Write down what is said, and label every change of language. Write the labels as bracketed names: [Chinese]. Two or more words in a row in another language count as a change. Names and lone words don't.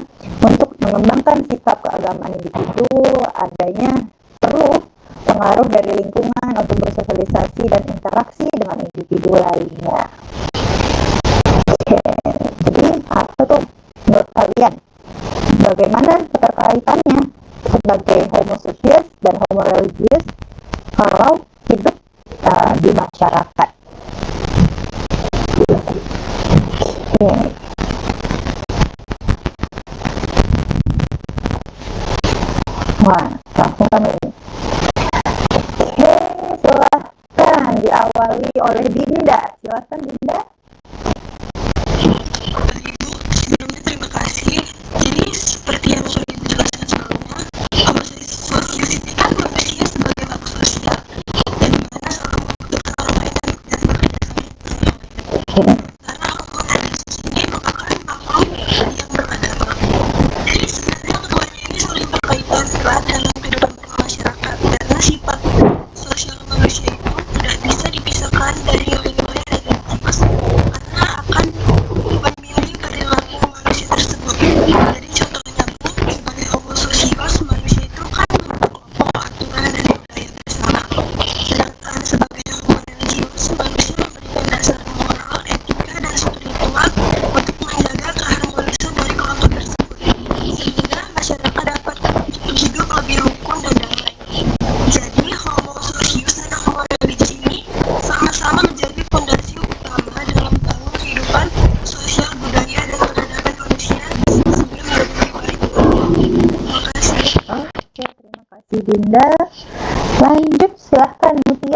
[Indonesian] Untuk mengembangkan sikap keagamaan individu, adanya perlu pengaruh dari lingkungan untuk bersosialisasi dan interaksi dengan individu lainnya. Oke, jadi apa tuh menurut kalian? Bagaimana keterkaitannya sebagai [Latin] homo socius [Indonesian] dan [Latin] homo religius [Indonesian] kalau hidup di masyarakat? Wah, langsung kami ini. Oke, silahkan diawali oleh Dinda. Silahkan Dinda. Ibu, sebelumnya terima kasih. Jadi seperti yang sudah dijelaskan sebelumnya, [Latin] homo socius [Indonesian] ini kan manusia sebagai makhluk sosial, dan dimana selalu membutuhkan orang lain dan bekerja sama. Karena [Latin] homo religius [Indonesian] ini merupakan makhluk yang beragama. Jadi sebenarnya keduanya ini saling berkaitan erat dalam kehidupan masyarakat, karena sifat sosial manusia itu tidak bisa dipisahkan dari nilai-nilai religius, karena akan memilih perilaku manusia tersebut. Jadi contohnya pun sebagai [Latin] homo socius, [Indonesian] manusia itu kan berkelompok aturan dan budaya bersama. Sedangkan sebagai [Latin] homo religius, [Indonesian] manusia memberikan dasar moral, etika, dan spiritual untuk menjaga keharmonisan dari kelompok tersebut, sehingga masyarakat dapat hidup lebih rukun dan damai. Jadi [Latin] homo socius [Indonesian] dan [Latin] homo religius [Indonesian] ini sama-sama menjadi fondasi utama dalam membangun kehidupan sosial, budaya, dan peradaban manusia sebelum menjadi lebih baik. Terima kasih. Oke, terima kasih Dinda. Lanjut, silahkan Mutia.